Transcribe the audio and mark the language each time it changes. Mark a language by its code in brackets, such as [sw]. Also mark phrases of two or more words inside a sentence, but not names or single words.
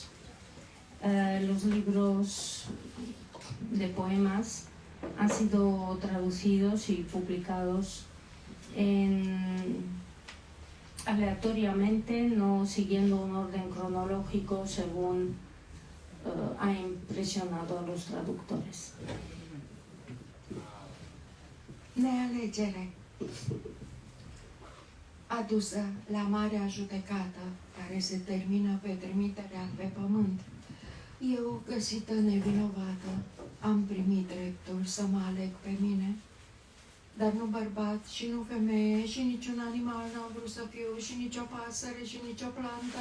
[es] Los libros de poemas han sido traducidos y publicados aleatoriamente, no siguiendo un orden cronológico según ha impresionado a los traductores. [ro] Nealegere adusă la marea judecată, care se termină pe trimiterea pe pământ. Eu, găsită nevinovată, am primit dreptul să mă aleg pe mine, dar nu bărbat și nu femeie și niciun animal n-am vrut să fiu și nici o pasăre și nici o plantă.